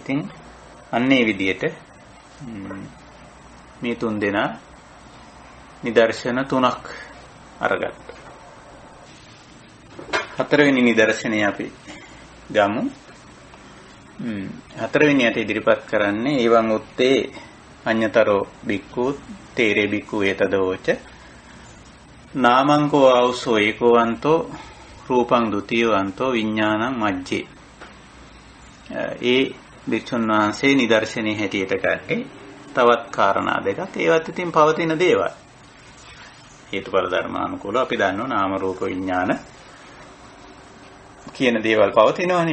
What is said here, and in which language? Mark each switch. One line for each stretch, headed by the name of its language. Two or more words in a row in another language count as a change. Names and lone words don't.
Sinhala: ඉතින් අන්නේ විදියට මේ තුන් දෙනා නිදර්ශන තුනක් අරගත්තා. හතරවෙනි නිදර්ශනය අපි ගමු. හතරවෙනියට ඉදිරිපත් කරන්නේ
Pali: ඒවං උත්තේ අඤ්ඤතරෝ බික්ඛු තේරේ බික්ඛු ඒතදෝච නාමංකෝ ආවසෝ ඒකෝවන්තෝ රූපං ဒ ුතියවන්තෝ විඥානං මජ්ජේ.
Sinhala: ඒ භික්ෂුන් වහන්සේ නිදර්ශනයේ හැටියට ගත්තේ තවත් කාරණා දෙකක්. ඒවත් ඉතින් පවතින දේවල්. හේතුඵල ධර්මානුකූලව අපි දන්නවා නාම රූප විඥාන කියන දේවල් පවතිනවනේ.